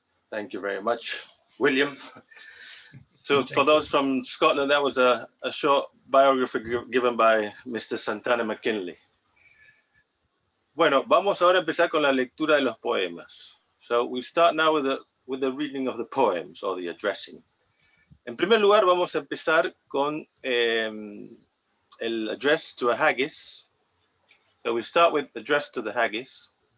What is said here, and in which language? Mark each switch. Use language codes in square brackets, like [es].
[en] Thank you very much, William. So for those from Scotland, that was a short biography given by Mr. Santana Mackinlay. [es] Bueno, vamos ahora a empezar con la lectura de los poemas. [en] So we start now with the reading of the poems, or the addressing. [es] En primer lugar, vamos a empezar con el address to a Haggis. [en] So we start with the address to the Haggis.